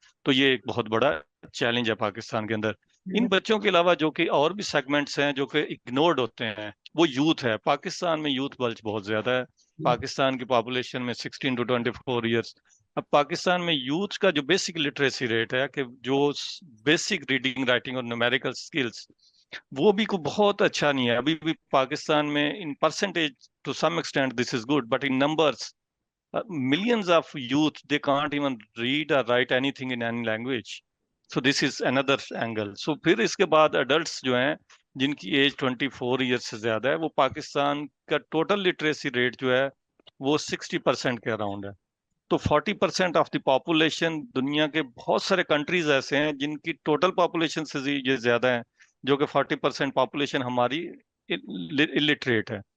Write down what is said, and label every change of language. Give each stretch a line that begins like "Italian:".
Urdu: تو یہ ایک بہت بڑا چیلنج ہے پاکستان کے اندر. ان بچوں کے علاوہ جو کہ اور بھی سیگمنٹس ہیں جو کہ اگنورڈ ہوتے ہیں وہ یوتھ ہے. پاکستان میں یوتھ بلج بہت زیادہ ہے. پاکستان کی پاپولیشن میں 16 to 24 ایئرس. اب پاکستان میں یوتھ کا جو بیسک لٹریسی ریٹ ہے کہ جو بیسک ریڈنگ رائٹنگ اور نیومیریکل سکلز وہ بھی کو بہت اچھا نہیں ہے ابھی بھی پاکستان میں.
English: In percentage to some extent this is good but in numbers millions of youth they can't even read or write anything in any language. So this is another angle.
Urdu: So پھر اس کے بعد adults جو ہیں جن کی ایج 24 ایئرس سے زیادہ ہے وہ پاکستان کا ٹوٹل لٹریسی ریٹ جو ہے وہ 60% کے اراؤنڈ ہے. تو 40% آف دی پاپولیشن دنیا کے بہت سارے کنٹریز ایسے ہیں جن کی ٹوٹل پاپولیشن سے یہ زیادہ ہیں جو کہ 40% پاپولیشن ہماری الٹریٹ ہے.